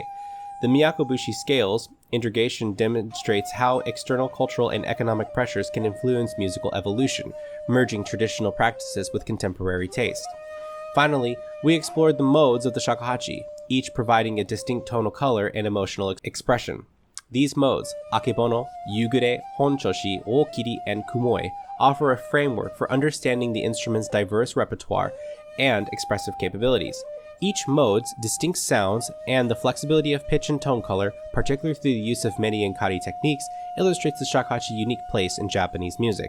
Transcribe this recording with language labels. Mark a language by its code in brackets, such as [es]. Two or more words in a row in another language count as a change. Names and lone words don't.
[en] The Miyako Bushi scale's integration demonstrates how external cultural and economic pressures can influence musical evolution, merging traditional practices with contemporary taste. Finally, we explored the modes of the shakuhachi, each providing a distinct tonal color and emotional expression. These modes, akebono, yugure, honchoshi, okiri, and kumoi, offer a framework for understanding the instrument's diverse repertoire and expressive capabilities. Each mode's distinct sounds and the flexibility of pitch and tone color, particularly through the use of many and kari techniques, illustrates the shakuhachi's unique place in Japanese music.